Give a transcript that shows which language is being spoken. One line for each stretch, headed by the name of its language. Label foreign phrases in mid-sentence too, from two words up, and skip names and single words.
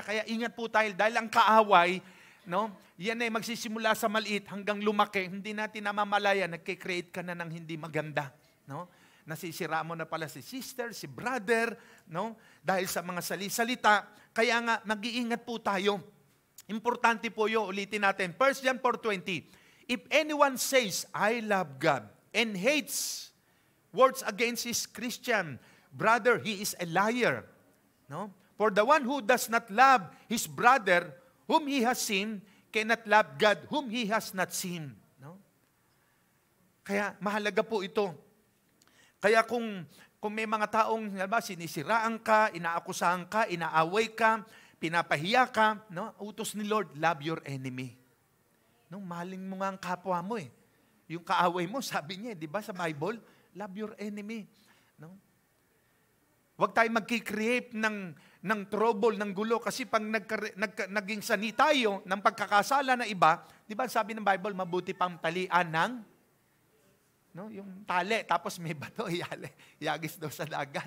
Filipino: Kaya ingat po tayo dahil ang kaaway, no? Yan ay magsisimula sa maliit hanggang lumaki. Hindi natin namamalaya, nagkikreate ka na ng hindi maganda. No? Nasisira mo na pala si sister, si brother, no? Dahil sa mga salisalita. Kaya nga, mag-iingat po tayo. Importante po yun, ulitin natin. 1 John 4:20.
English: If anyone says, I love God, and hates words against his Christian brother, he is a liar.
Filipino: No?
English: For the one who does not love his brother, whom he has seen, cannot love God, whom he has not seen.
Filipino: No? Kaya mahalaga po ito. Kaya kung kung may mga taong sinisiraan ka, inaakusahan ka, inaaway ka, pinapahiya ka, no? Utos ni Lord,
English: love your enemy.
Filipino: No, mahalin mo nga ang kapwa mo eh. Yung kaaway mo, sabi niya, di ba sa Bible,
English: love your enemy. No?
Filipino: Huwag tayo magkikreate ng trouble, ng gulo, kasi pag naging sani tayo ng pagkakasala na iba, di ba sabi ng Bible, mabuti pang talian ng, no? Yung tali, tapos may bato, iagis daw sa dagat.